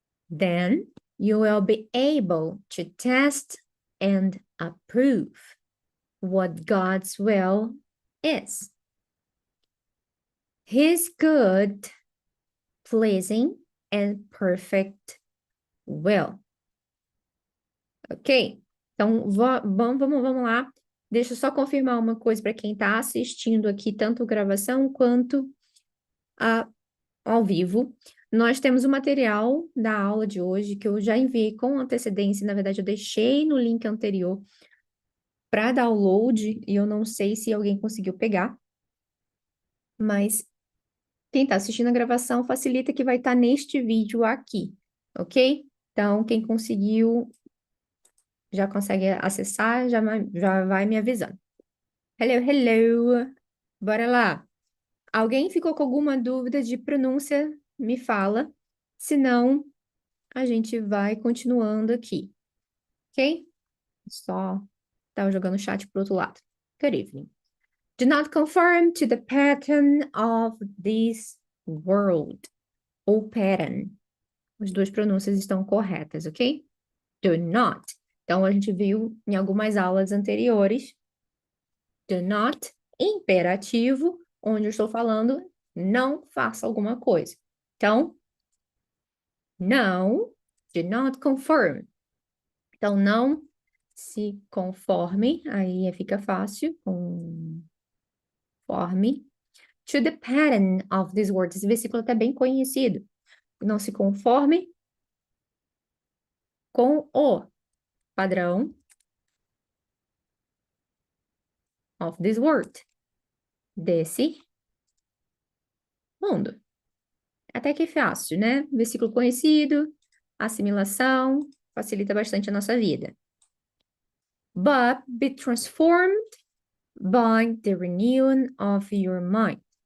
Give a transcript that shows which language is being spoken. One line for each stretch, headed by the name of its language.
English: Then you will be able to test and approve what God's will is. His good, pleasing, and perfect will.
Portuguese: Ok? Então, vamos lá. Deixa eu só confirmar uma coisa para quem está assistindo aqui, tanto gravação quanto ao vivo. Nós temos o material da aula de hoje que eu já enviei com antecedência. Na verdade, eu deixei no link anterior para download e eu não sei se alguém conseguiu pegar. Mas quem está assistindo a gravação facilita que vai estar neste vídeo aqui, ok? Então, quem conseguiu já consegue acessar, já vai me avisando.
English: Hello, hello!
Portuguese: Bora lá! Alguém ficou com alguma dúvida de pronúncia? Me fala. Se não, a gente vai continuando aqui, ok? Só estava jogando o chat pro outro lado.
English: Good evening. Do not conform to the pattern of this world.
Portuguese: Ou pattern. As duas pronúncias estão corretas, ok?
English: Do not.
Portuguese: Então, a gente viu em algumas aulas anteriores.
English: Do not,
Portuguese: imperativo, onde eu estou falando não faça alguma coisa. Então, não,
English: do not conform.
Portuguese: Então, não se conforme, aí fica fácil, conforme,
English: to the pattern of this word.
Portuguese: Esse versículo é até bem conhecido. Não se conforme com o padrão
English: of this world.
Portuguese: Desse mundo. Até que é fácil, né? Versículo conhecido, assimilação, facilita bastante a nossa vida.
English: But be transformed by the renewing of your mind.